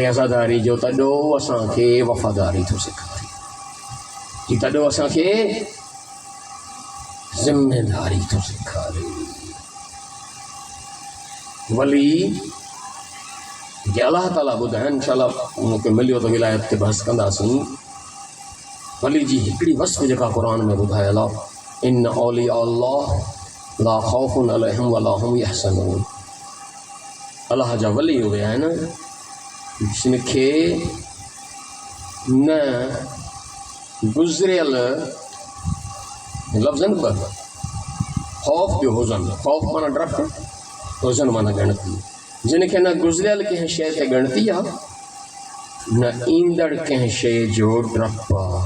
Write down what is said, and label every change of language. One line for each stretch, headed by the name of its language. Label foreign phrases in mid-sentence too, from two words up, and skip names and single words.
Sindhi: अज़ादारी जो तॾो असांखे वफ़ादारी थो सेखारे, तॾो असांखे ज़िम्मेदारी थो सेखारे। वली जे अलाह ताला ॿुधाइनि, इंशाअल्लाह मूंखे मिलियो त विलायत ते बहस कंदासीं। वली जी हिकिड़ी वस्फ़ जेका क़ुरान में ॿुधायल आहे,
Arabic: إن أولياء الله لا خوف عليهم ولا هم يحزنون.
Sindhi: अलाह जा वली उहे आहिनि जिनखे न गुज़रियल लफ़्ज़नि पर ख़ौफ़ जो हुज़न, ख़ौफ़ माना डपु, हुज़न माना ॻणती, जिनखे न गुज़रियल कंहिं शइ ते ॻणती आहे, न ईंदड़ कंहिं शइ जो डपु आहे।